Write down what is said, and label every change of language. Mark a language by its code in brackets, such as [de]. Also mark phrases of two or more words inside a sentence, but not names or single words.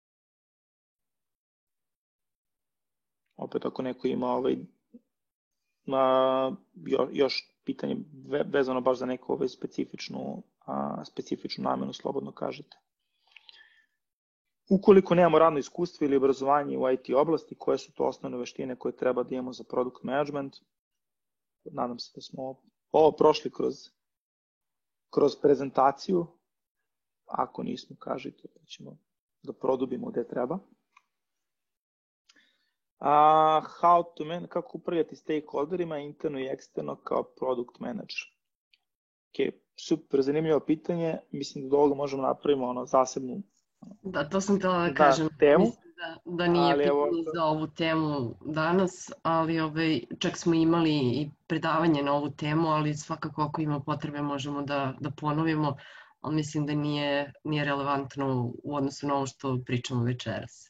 [sr] Opet ako neko ima još pitanje vezano baš za neku specifičnu namenu, slobodno kažete. Ukoliko nemamo radno iskustvo ili obrazovanje u IT oblasti, koje su to osnovne veštine koje treba da imamo za [en] product management? [sr] Nadam se da smo ovo prošli kroz prezentaciju. Ako nismo, kažite, pa ćemo da produbimo gde treba. Kako upravljati stakeholderima interno i eksterno kao [en] product manager? [sr] Super, zanimljivo pitanje. Mislim da do ovoga možemo napravimo zasebnu Da, to sam htjela da kažem. Mislim da nije pitanje za ovu temu danas, ali čak smo imali i predavanje na ovu temu, ali svakako ako ima potrebe možemo da ponovimo, ali mislim da nije relevantno u odnosu na ovo što pričamo večeras.